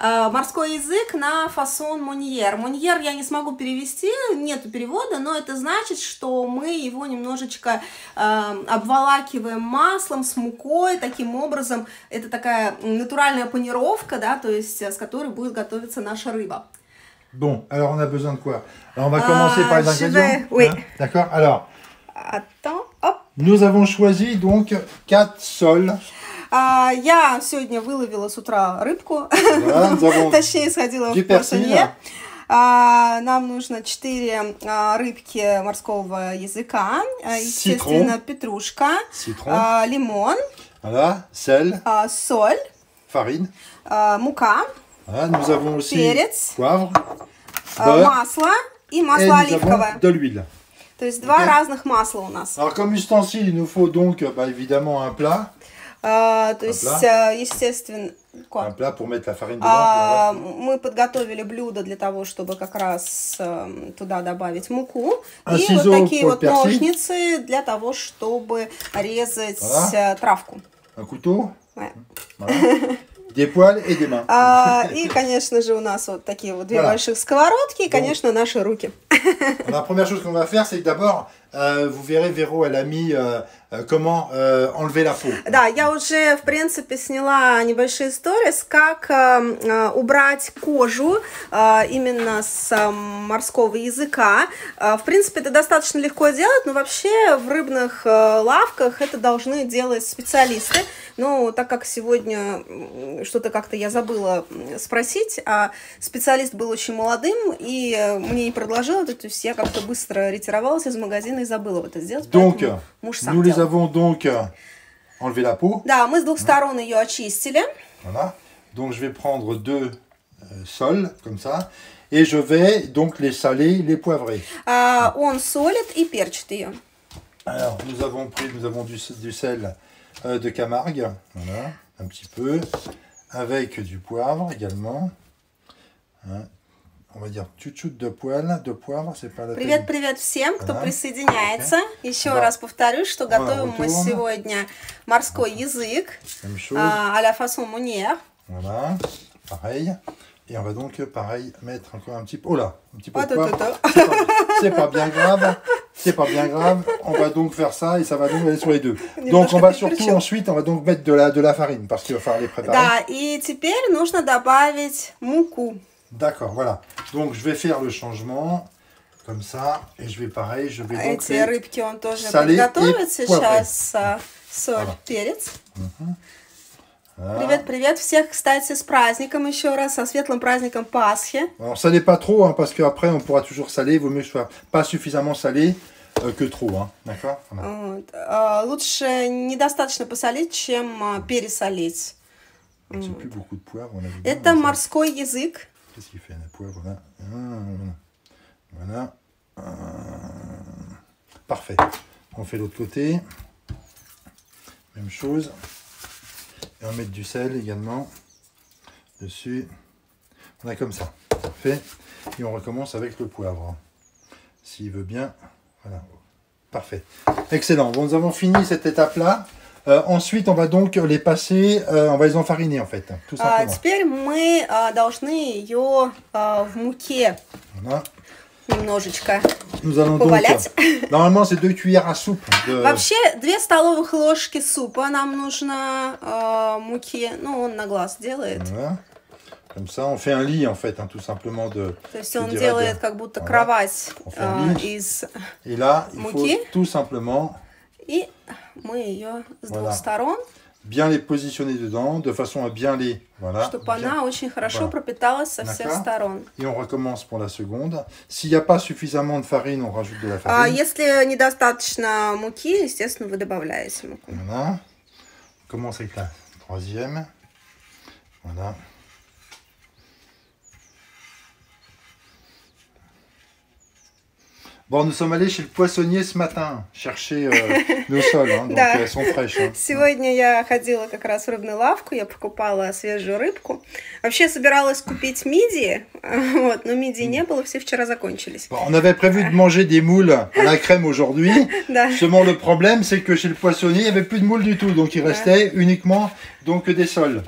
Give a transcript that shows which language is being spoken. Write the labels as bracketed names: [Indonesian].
[Russian] Морской язык на фасон моньер. Моньер я не смогу перевести, нету перевода, но это значит, что мы его немножечко обволакиваем маслом с мукой, таким образом это такая натуральная панировка, да, то есть с которой будет готовиться наша рыба. [French] Bon, alors on a besoin de quoi? Alors on va commencer par les ingrédients. Oui. Hein, d'accord? Alors, Attends, hop. nous avons choisi donc 4 sols. [Russian] Я сегодня выловила с утра рыбку, Да, точнее сходила в Порсунье. Нам нужно 4 рыбки морского языка, естественно, петрушка, лимон, [French] Voilà, sel, [Russian] соль, [French] farine. [Russian] мука, [French] Voilà, nous avons aussi [Russian] перец, [French] poivre, beurre, [Russian] масло и [French] et [Russian] масло [French] nous avons [Russian] оливковое. [French] de l'huile. [Russian] То есть два разных масла у нас. [French] Alors comme ustensile, il nous faut donc évidemment un plat. [Russian] То есть, естественно, [French] un plat pour mettre la farine dedans. [Russian] Мы подготовили блюдо для того, чтобы как раз туда добавить муку. [French] Un [Russian] и [French] ciseau [Russian] вот такие вот [French] pour le [Russian] ножницы для того, чтобы резать травку. [French] Un couteau. Ouais. Voilà. Des poêles et des mains. И, конечно же, у нас вот такие вот две больших сковородки и, конечно, наши руки. La première chose qu'on va faire, c'est que d'abord, vous verrez, Véro, elle a mis comment enlever la peau. [Russian] Да, я уже, в принципе, сняла небольшие сторис, как убрать кожу именно с морского языка. В принципе, это достаточно легко делать, но вообще в рыбных лавках это должны делать специалисты. Но так как сегодня что-то как-то я забыла спросить, а специалист был очень молодым, и мне не предложил это, то есть я как-то быстро ретировалась из магазина и забыла это сделать. [French] Donc, [Russian] муж сам [French] nous les [Russian] делал. [French] avons donc enlevé la peau. [Russian] Да, мы с двух сторон ее очистили. [French] Voilà. Donc je vais prendre 2 sols, comme ça, et je vais donc les saler, les poivrer. [Russian] Он солит и перчит ее. [French] Alors, nous avons du sel de Camargue, voilà, un petit peu, avec du poivre également. Hein. On va dire [Russian] чуть-чуть [French] de poivre, c'est pas la peine. [Russian] Привет всем, кто присоединяется. Еще раз повторю, что готовим мы сегодня морской язык [French] à la façon monnière. Voilà, pareil. Et on va donc, pareil, mettre encore un petit peu... Oh là, un petit peu de poivre. C'est pas bien grave. C'est pas bien grave. On va donc faire ça et ça va donc aller sur les deux. Donc on va surtout ensuite, on va donc mettre de la farine parce qu'il va falloir les préparer. [Russian] Да, и теперь нужно добавить муку. [French] D'accord, voilà. Donc je vais faire le changement comme ça et je vais pareil, je vais donc [Russian] Эти рыбки он тоже [French] saler [Russian] подготовит [French] et poivrer. [Russian] сейчас. Соль, перец. [French] Voilà. [Russian] Привет всех, кстати, с праздником еще раз, со светлым праздником Пасхи. [French] Alors salez pas trop, hein, parce qu'après on pourra toujours saler. Il vaut mieux que ce soit pas suffisamment salé que trop, hein. D'accord. Voilà. [Russian] Лучше недостаточно посолить, чем пересолить. [French] J'ai plus beaucoup de poivre. [Russian] Это морской язык. [French] Qu'est-ce qu'il fait le poivre là? Voilà. Parfait. On fait l'autre côté. Même chose. Et on va mettre du sel également dessus. On a comme ça. Parfait. Et on recommence avec le poivre. S'il veut bien. Voilà. Parfait. Excellent. Bon, nous avons fini cette étape-là. Ensuite, on va donc les passer, on va les enfariner en fait, tout simplement. [Russian] Теперь мы должны ее в муке немножечко повалять. [French] Normalement, c'est 2 cuillères à soupe. [Russian] Вообще, 2 столовых ложки супа нам нужно муки. Ну, он на глаз делает. [French] Voilà. Comme ça, on fait un lit en fait, hein, tout simplement de. [Russian] То есть он делает как будто кровать из [French] Et là, il [Russian] муки. [French] faut tout simplement. [Russian] И мы ее с двух сторон. [French] Bien les positionner dedans, de façon à bien les... Voilà. [Russian] Чтобы она очень хорошо пропиталась со всех сторон. [French] Et on recommence pour la seconde. S'il n'y a pas suffisamment de farine, on rajoute de la farine. [Russian] Если недостаточно муки, естественно, вы добавляете муку. [French] Voilà. On commence avec la troisième. Voilà. Bon, nous sommes allés chez le poissonnier ce matin chercher nos sols, hein, donc [Russian] Да. [French] elles sont fraîches. Hein. [Russian] Сегодня я ходила как раз в рыбную лавку, я покупала свежую рыбку. Вообще собиралась купить мидии, вот, но мидий не было, все вчера закончились. [French] Bon, on avait prévu de manger des moules à la crème aujourd'hui. [Russian] Да. [French] Seulement le problème, c'est que chez le poissonnier, il n'y avait plus de moules du tout, donc il restait uniquement donc des sols.